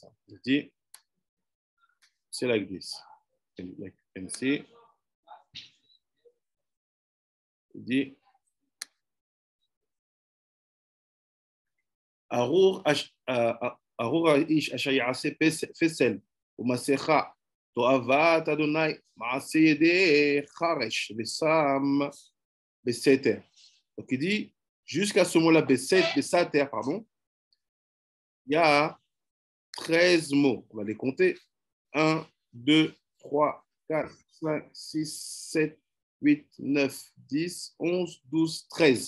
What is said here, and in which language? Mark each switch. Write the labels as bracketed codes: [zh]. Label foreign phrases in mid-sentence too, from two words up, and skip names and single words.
[fr] Je dis, c'est [en] like this. Like you can see. [fr] Je dis, [he] ארור איש אשר יעשה פסל ומסכה תועבת ה' מעשה ידי חרש ושם בסתר. [fr] Donc il dit, jusqu'à ce mot-là, beseter, pardon, il y a 13 mots. On va les compter. 1, 2, 3, 4, 5, 6, 7, 8, 9, 10, 11, 12, 13.